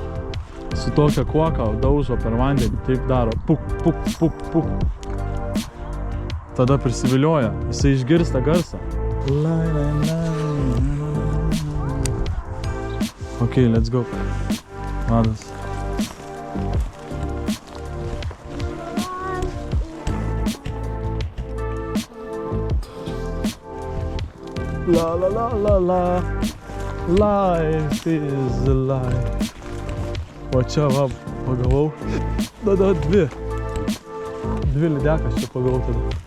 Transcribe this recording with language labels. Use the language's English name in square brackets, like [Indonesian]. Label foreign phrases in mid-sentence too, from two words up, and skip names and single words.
[Lithuanian] Su tokia kuoka daužo per vandenį, taip daro. Puk. tada prisivilioja, jisai išgirsta garsą. [English] Ok, let's go. [Lithuanian] Vadas. [English] La la la la la, life is a lie. [Lithuanian] O čia va, pagavau. Da, dvi lydekas čia pagavau tada.